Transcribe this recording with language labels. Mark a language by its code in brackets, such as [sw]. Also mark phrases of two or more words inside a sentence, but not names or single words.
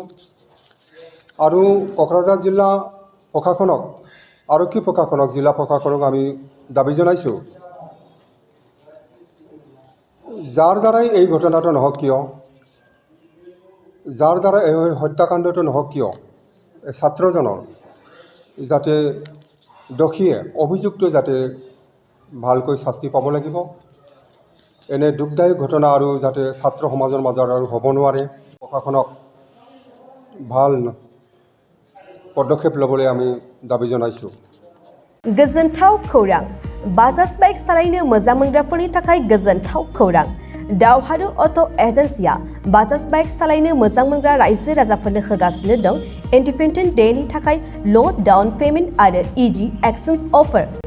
[as] আৰু কোকৰাঝাৰ জিলা প্ৰশাসনক, আৰক্ষী প্ৰশাসনক, জিলা প্ৰশাসনক আমি দাবী জনাইছোঁ, যাৰ দ্বাৰাই এই ঘটনাটো নহওক কিয়, যাৰ দ্বাৰা এই হত্যাকাণ্ডটো নহওক কিয়, ছাত্ৰজনৰ যাতে দোষীয়ে অভিযুক্ত যাতে ভালকৈ শাস্তি পাব লাগিব। এনে দুখদায়ক ঘটনা আৰু যাতে ছাত্ৰ সমাজৰ মাজত আৰু হ'ব নোৱাৰে, প্ৰশাসনক ভাল পদক্ষেপ ল'বলৈ আমি দাবী জনাইছোঁ। [brx] गोजोनथाव खौरां, बाजाज बाइक सालायनो मोजां मोनग्राफोरनि थाखाय गोजोनथाव खौरां। दावहारु अट' एजेन्सिया बाजाज बाइक सालायनो मोजां मोनग्रा रायजो राजाफोरनो होगासिनो दं इन्डिपेन्डेन्ट डेनि थाखाय [en] low down payment [brx] आरो [en] easy exchange offer.